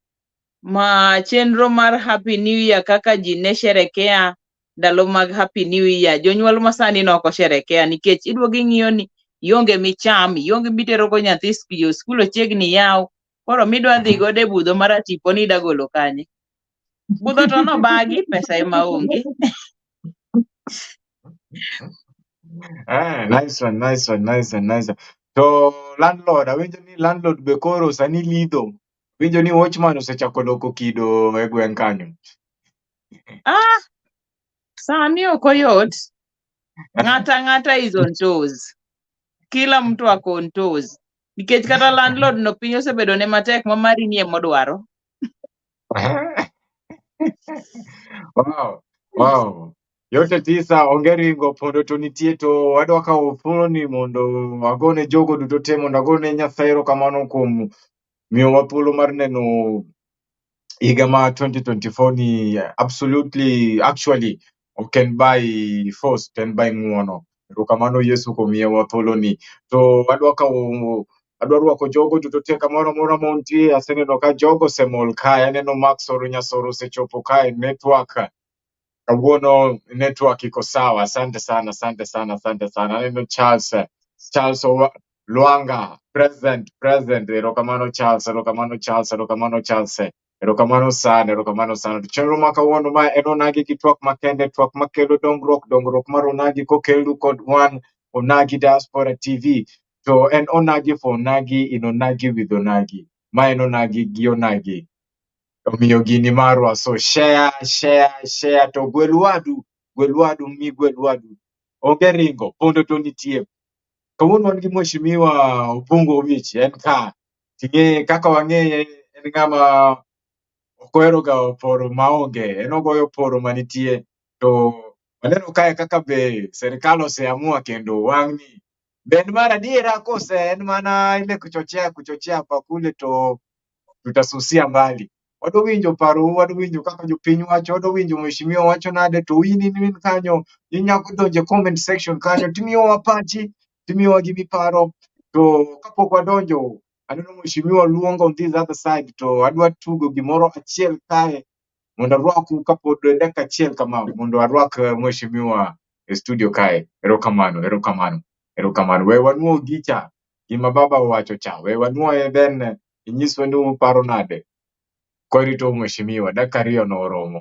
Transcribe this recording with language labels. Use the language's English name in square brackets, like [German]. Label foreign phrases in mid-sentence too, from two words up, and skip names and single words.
[Luo (Kenya and Tanzania)] Ma chenro mar [English] Happy New Year [Luo (Kenya and Tanzania)] kaka ji ne sherekea ndalo mag [English] Happy New Year. [Luo (Kenya and Tanzania)] Jonyuol masani no ko sherekea nikech idwo ging'iyo ni ionge micham, ionge mitero go nyathi skul ochiegni yaw. Koro midwa dhi gode budho mar tipo ni dagolo kanye. Budho to no bagi pesa ema onge. [English] Nice one. [Luo (Kenya and Tanzania)] To landlord, awinjo ni landlord be koro sani lidho. Winjo ni watchman osechako loko kido e gweng' kanyo. Sani okoyot. [English] Ng'ata is on toes. [Swahili] Kila mtu ako [English] on toes. [Luo (Kenya and Tanzania)] Nikech kata landlord no piny osebedo ne matek ma mari nie modwaro. [English] Wow. Wow. [Luo (Kenya and Tanzania)] Yote tisa ongeringo pondo to nitie to wadwa kawo thuoloni mondo agone jogo duto te mondo agone Nyasaye erokamano kuom miyowa thuolo mar neno higa ma 2024 ni [English] absolutely actually ok [Luo (Kenya and Tanzania)] en [English] by force, [Luo (Kenya and Tanzania)] en by ng'uono. Erokamano Yesu kuom miyowa thuoloni. To adwa rwako jogo duto te kamoro amora montie. Aseneno ka jogo osemol kae. Aneno Max Oro Nyasoro osechopo kae. [Swahili] Network KAWUONO network iko sawa. Asante sana, asante sana, asante sana. [Luo (Kenya and Tanzania)] Aneno Charles Luanga present. Erokamano Charles, erokamano Charles, erokamano Charles. Erokamano sana. Chenro Makawuono ma en Onagi gi Twak Makende. Twak makelo dongruok mar Onagi kokelu kod wan Onagi Diaspora TV. To en Onagi for Onagi in Onagi with Onagi. Ma en Onagi gi Onagi. Omiyo gini marwa. [English] So share. [Luo (Kenya and Tanzania)] To gwel wadu. Onge ringo. Pondo to nitie. Kawuono wan gi mheshimiwa Opungo Owich. En ka. Ting'e kaka wang'eye en ng'ama okohero ga poro maonge. En ogoyo poro manitie. To waneno kae kaka be serikal oseamua kendo wang'ni. Ben mar adiera kose en mana [Swahili] ile kuchochea hapa kule [Luo (Kenya and Tanzania)] to [Swahili] tutasusia mbali. [Luo (Kenya and Tanzania)] Wado winjo paro, wado winjo kaka jopiny wacho, wado winjo mheshimiwa wacho nade to in kanyo inyako donje [English] comment section [Luo (Kenya and Tanzania)] kanyo timiyowa pachi, timiyowa gimi paro. To kapok wadonjo aneno mheshimiwa luongo [English] on this other side [Luo (Kenya and Tanzania)] to adwa tugo gimoro achiel kae mondo arwaku kapod dakika achiel kama mondo arwak mheshimiwa e studio kae. Erokamano. We wanuo gicha gima baba owacho cha. We wanuo then inyiswa ni uparo nade. Korito mheshimiwa dakika ariyo no oromo.